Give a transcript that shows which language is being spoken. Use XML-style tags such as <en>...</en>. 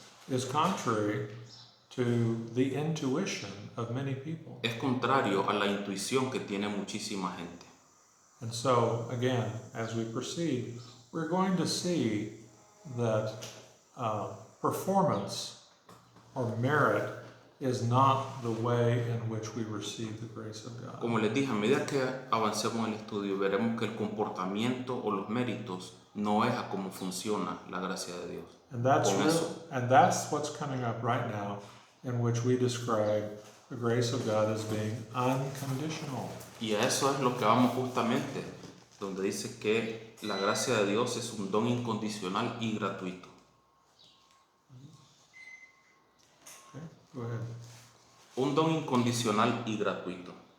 <en>is contrary to the intuition of many people.</en> <es>es contrario a la intuición que tiene muchísima gente.</es> <en>And so, again, as we proceed, we're going to see that performance or merit is not the way in which we receive the grace of God.</en> <es>Como les dije, a medida que avancemos en el estudio, veremos que el comportamiento o los méritos no es a cómo funciona la gracia de Dios.</es> <en>And that's</en> <es>Con eso.</es> <en>and that's what's coming up right now, in which we describe the grace of God as being unconditional.</en> <es>Y a eso es lo que vamos justamente, donde dice que la gracia de Dios es un don incondicional y gratuito.</es> <en>Okay, go ahead.</en> <es>Un don incondicional y gratuito.</es>